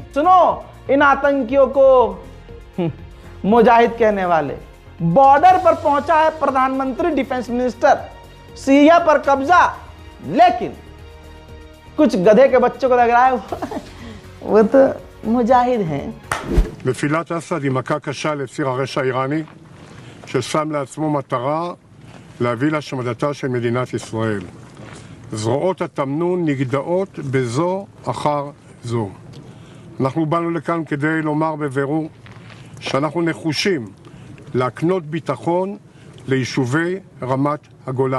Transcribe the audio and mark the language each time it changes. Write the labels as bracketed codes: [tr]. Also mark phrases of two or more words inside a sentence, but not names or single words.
[hi] सुनो, इन आतंकियों को मुजाहिद कहने वाले, बॉर्डर पर पहुंचा है प्रधानमंत्री, [en] defence minister, [hi] सीरिया पर कब्जा, लेकिन कुछ गधे के बच्चों को लग रहा है वो तो मुजाहिद हैं। [he] נפילת אסד היא מכה קשה לציר הרשע האיראני ששם לעצמו מטרה להביא להשמדתה של מדינת ישראל. זרועות התמנון נגדעות בזו אחר זו. אנחנו באנו לכאן כדי לומר בבירור שאנחנו נחושים להקנות ביטחון ליישובי רמת הגולן.